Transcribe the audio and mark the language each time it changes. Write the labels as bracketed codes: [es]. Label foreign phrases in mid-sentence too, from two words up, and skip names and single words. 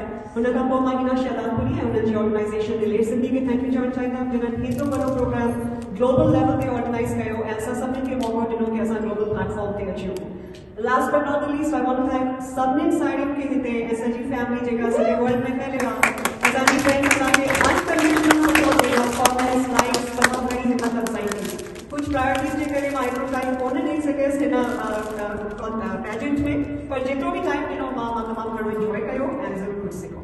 [sd] हुन खां पोइ मां हिना शहदादपुरी ऐं हुननि जी ऑर्गेनाइज़ेशन दिलेर सिंधी खे [en] thank you [sd] चवणु चाहींदमि जिन्हनि एतिरो वॾो प्रोग्राम [en] global level [sd] ते ऑर्गेनाइज़ कयो ऐं असां सभिनी खे मौक़ो ॾिनो कि असां [en] global platform [sd] ते अचूं। [en] last but not the least I want to thank [sd] सभिनी साहेड़ियुनि खे हिते ऐं सॼी फैमिली जेका सॼे वर्ल्ड में फैलियो आहे। असांजी फ्रेंड्स असांखे [en] unconditional support [sd] ॾिनो, [en] comments likes [sd] तमामु घणी हिम्मत अफ़ज़ाई कई। कुछ प्रायोरिटीज़ के करे मां एतिरो टाइम कोन ॾेई सघियसि हिन पेजेंट में, पर जेतिरो बि टाइम ॾिनो मां तमामु घणो एंजॉय कयो ऐं ज़रूरु कुझु सिखो।